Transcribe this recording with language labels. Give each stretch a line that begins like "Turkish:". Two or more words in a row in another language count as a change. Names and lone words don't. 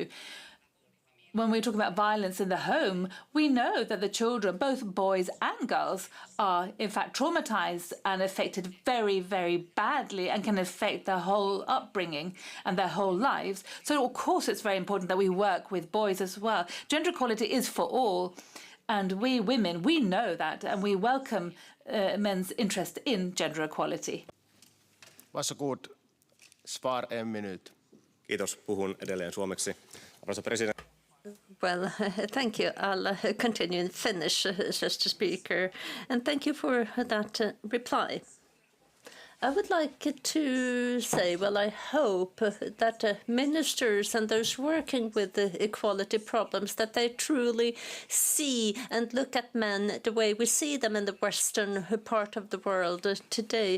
English: When we talk about violence in the home, we know that the children, both boys and girls, are in fact traumatized and affected very, very badly and can affect their whole upbringing and their whole lives. So, of course, it's very important that we work with boys as well. Gender equality is for all. And we women, we know that, and we welcome men's interest in gender equality.
Swedish: Varsågod. Svar 1 minut.
Finnish: Kiitos. Puhun edelleen suomeksi. Arvoisa presidentti.
English: Well, thank you. I'll continue in Finnish, Mr. Speaker, and thank you for that reply. I would like to say, well, I hope that ministers and those working with the equality problems, that they truly see and look at men the way we see them in the Western part of the world today.